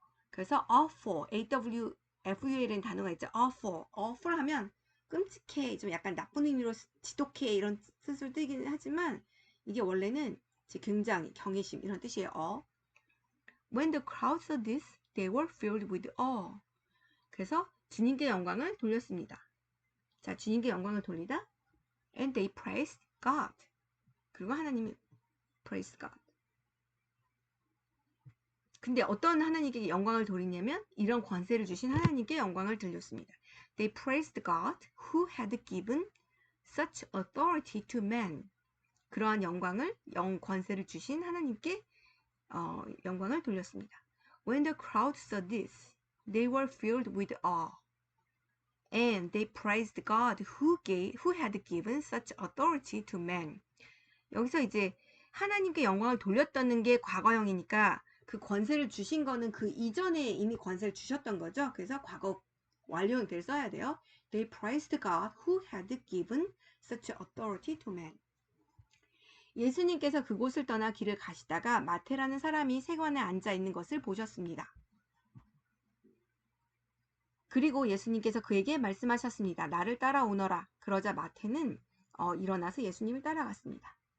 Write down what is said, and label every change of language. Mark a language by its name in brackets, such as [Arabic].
[Korean] 그래서 awful, AWFUL이라는 단어가 있죠. awful 하면 끔찍해, 좀 약간 나쁜 의미로 지독해 이런 뜻을 띠긴 하지만 이게 원래는 굉장히 경외심 이런 뜻이에요. [English] When the crowd saw this, they were filled with awe. [Korean] 그래서 주님께 영광을 돌렸습니다. 자, 주님께 영광을 돌리다. [English] And they praised God. [Korean] 그리고 하나님이 [English] praised God. [Korean] 근데 어떤 하나님께 영광을 돌리냐면 이런 권세를 주신 하나님께 영광을 돌렸습니다. [English] They praised God who had given such authority to man. [Korean] 그러한 권세를 주신 하나님께 영광을 돌렸습니다. [English] When the crowd saw this, they were filled with awe. And they praised God who had given such authority to man. [Korean] 여기서 이제 하나님께 영광을 돌렸다는 게 과거형이니까 그 권세를 주신 거는 그 이전에 이미 권세를 주셨던 거죠. 그래서 과거 완료형들을 써야 돼요. [English] They praised God who had given such authority to man. [Korean] 예수님께서 그곳을 떠나 길을 가시다가 마태라는 사람이 세관에 앉아 있는 것을 보셨습니다. 그리고 예수님께서 그에게 말씀하셨습니다. 나를 따라오너라. 그러자 마태는 일어나서 예수님을 따라갔습니다.